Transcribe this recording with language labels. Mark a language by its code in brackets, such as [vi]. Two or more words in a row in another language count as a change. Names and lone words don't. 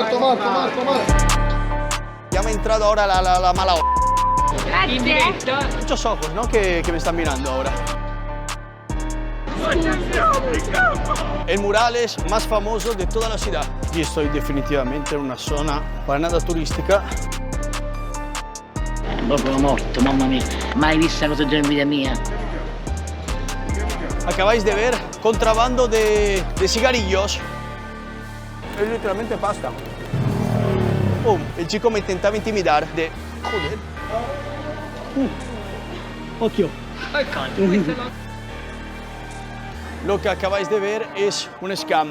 [es] Ya me ha entrado ahora la mala hora. [it] Grazie. [es] Muchos ojos, ¿no? Que me están mirando ahora. El murales más famoso de toda la ciudad. Aquí estoy definitivamente en una zona para nada turística. [it] Proprio morto, mamma mia. Mai vista cosa già in vita mia. [es] Acabáis de ver contrabando de cigarrillos. Es literalmente pasta. El chico me intentaba intimidar de... Joder. Occhio. Lo que acabáis de ver es un scam.